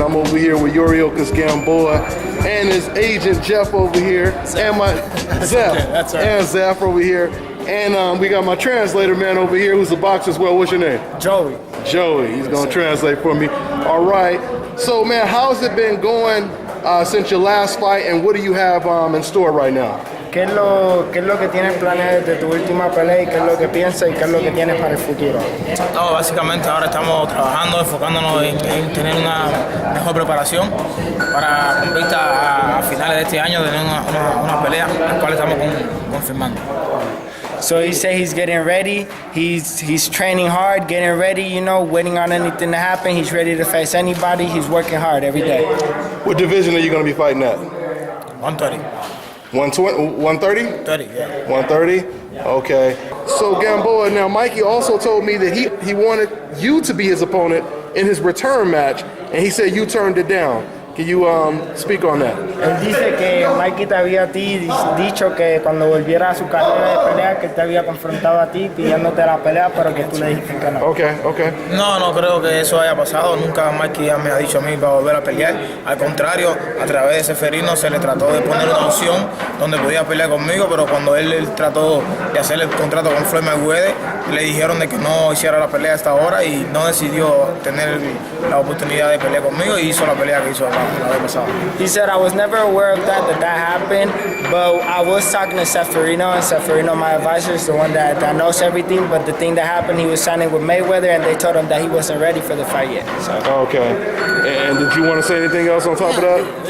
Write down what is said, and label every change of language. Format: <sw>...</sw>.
<en>I'm over here with Yoriokas Gamboa and his agent Jeff over here, and my Zeph, okay, that's right. And Zeph over here, and we got my translator man over here who's a boxer as well. What's your name? Joey. Joey. He's gonna translate for me. All right. So man, how's it been going since your last fight, and what do you have in store right now?</en> <es>¿Qué es lo que tienes planeado desde tu última pelea y qué es lo que piensas y qué es lo que tienes para el futuro? No, básicamente ahora estamos trabajando, enfocándonos en tener una mejor preparación para con vista a finales de este año tener una pelea, la cual estamos confirmando.</es> <en>So he said he's getting ready. He's training hard, getting ready. You know, waiting on anything to happen. He's ready to face anybody. He's working hard every day. What division are you going to be fighting at? 130. 130? 30, yeah. 130? Okay. So Gamboa, now Mikey also told me that he wanted you to be his opponent in his return match, and he said you turned it down. Can you speak on that?</en> <es>Él dice que Mikey te había dicho que cuando volviera a su carrera de pelea que él te había confrontado a ti pidiéndote la pelea, pero que tú le dijiste que no.</es> <en>Okay.</en> <es>No creo que eso haya pasado. Nunca Mikey ya me ha dicho a mí para volver a pelear. Al contrario, a través de ese ferino se le trató de poner una opción donde podía pelear conmigo, pero cuando él trató de hacer el contrato con Floyd Mayweather, le dijeron de que no hiciera la pelea hasta ahora y no decidió tener la oportunidad de pelear conmigo y hizo la pelea que hizo la vez pasada.</es> <en>He said, I was never aware of that happened, but I was talking to Seferino, and Seferino, my advisor, is the one that knows everything, but the thing that happened, he was signing with Mayweather, and they told him that he wasn't ready for the fight yet. So. Okay. And did you want to say anything else on top of that?</en>